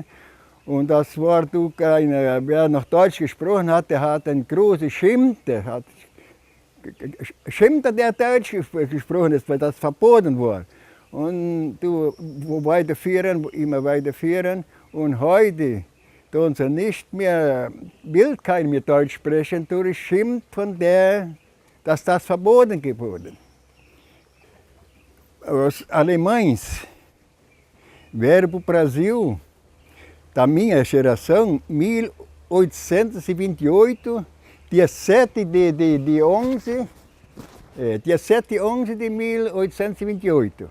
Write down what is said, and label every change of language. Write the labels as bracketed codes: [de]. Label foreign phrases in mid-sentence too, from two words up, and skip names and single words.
[de] Und das war wer noch Deutsch gesprochen hat, der hat einen großen Schimpf, der Deutsch gesprochen ist, weil das verboten war. Und immer weiterführen. Und heute tun sie nicht mehr, will keiner mehr Deutsch sprechen, durch Schimpf von dass das verboten wurde. [pt] Os alemães vieram para o Brasil, da minha geração, 1828, dia 7 de 11 de 1828.